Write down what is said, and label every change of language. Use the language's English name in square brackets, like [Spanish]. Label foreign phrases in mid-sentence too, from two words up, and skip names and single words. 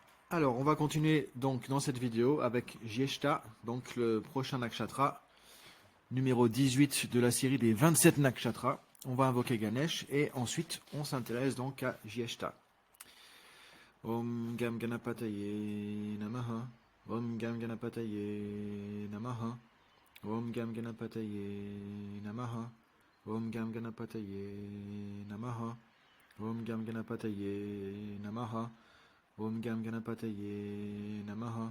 [French] Alors, on va continuer donc dans cette vidéo avec Jyeshta, donc le prochain nakshatra, numéro 18 de la série des 27 nakshatras. On va invoquer Ganesh et ensuite on s'intéresse donc à Jyeshta. [Sanskrit] ॐ गं गणपतये नमः. ॐ गं गणपतये नमः ॐ गं गणपतये नमः. ॐ गं गणपतये नमः. ॐ गं गणपतये नमः ॐ गं गणपतये नमः.